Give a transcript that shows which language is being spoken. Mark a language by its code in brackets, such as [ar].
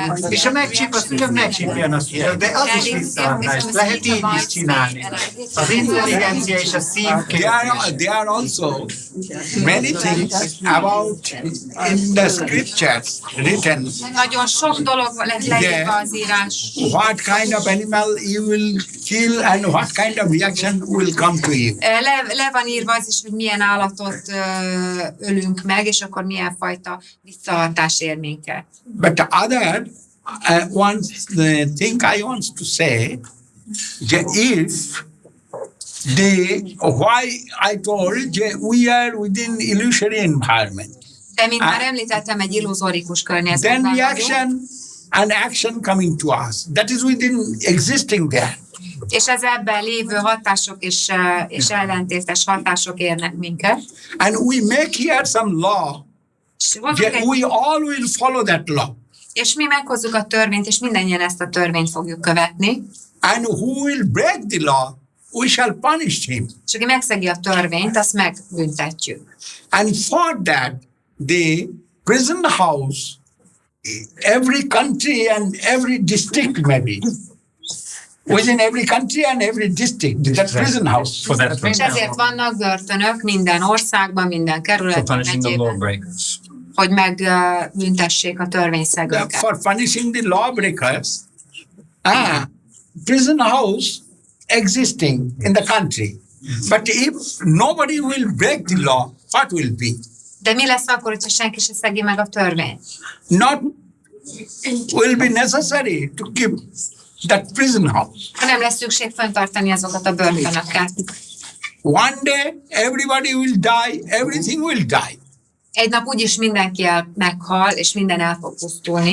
[hu] és ha megcsipaszolja, megcsipjen azt. De az is visszahatás. Lehet így is csinálni. Az intelligencia és a szív [en] There are also many things about in the scriptures written. [hu] Nagyon sok dolog leírva az írás. [en] What kind of animal you will kill and what kind of reaction will come to you. [hu] Le van írva az is, hogy milyen állatot ölünk meg, és akkor milyen fajta visszahatás ér minket. [en] But the other the thing I want to say, if why I told we are within illusory environment. [hu] De mint már említettem, egy illuzórikus környezetben [en] Then reaction and action coming to us. That is within existing there. [hu] És az ebben lévő hatások és ellentétes hatások érnek minket. [en] And we make here some law. We all will follow that law. [hu] És mi meghozzuk a törvényt, és mindannyian ezt a törvényt fogjuk követni. [en] And who will break the law, we shall punish him. [hu] És aki megszegi a törvényt, azt megbüntetjük. [en] And for that, the prison house, every country and every district maybe, within every country and every district, that prison house. For that [hu] És ezért vannak börtönök minden országban, minden kerületben, hogy megbüntessék a törvényszegőket. [en] For punishing the lawbreakers, prison house existing in the country. But if nobody will break the law, what will be? [hu] De mi lesz akkor, hogyha senki se szegi meg a törvényt? [en] Not will be necessary to keep that prison house. [hu] Nem lesz szükség fenntartani azokat a börtönöket. [en] One day everybody will die, everything will die. [hu] Egy nap úgyis mindenki meghal, és minden el fog pusztulni.